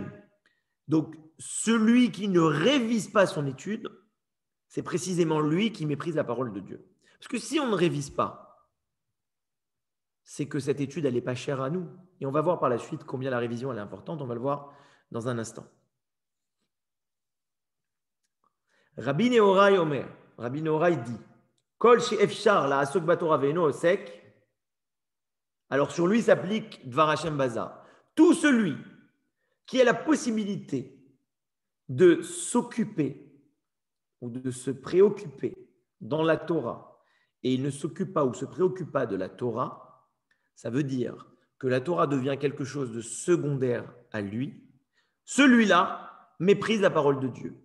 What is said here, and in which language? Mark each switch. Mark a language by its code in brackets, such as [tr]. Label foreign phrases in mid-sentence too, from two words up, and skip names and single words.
[fr] Donc, celui qui ne révise pas son étude, c'est précisément lui qui méprise la parole de Dieu. Parce que si on ne révise pas, c'est que cette étude, elle n'est pas chère à nous. Et on va voir par la suite combien la révision elle est importante. On va le voir dans un instant. [he] רבי נהוראי אומר. [fr] Rabbi Nehorai dit [he] כל שאפשר לו לעסוק בתורה ואינו עוסק. [fr] Alors sur lui s'applique [he] דבר השם בזה. [fr] Tout celui qui a la possibilité de s'occuper ou de se préoccuper dans la Torah et il ne s'occupe pas ou se préoccupe pas de la Torah, ça veut dire que la Torah devient quelque chose de secondaire à lui, celui-là méprise la parole de Dieu.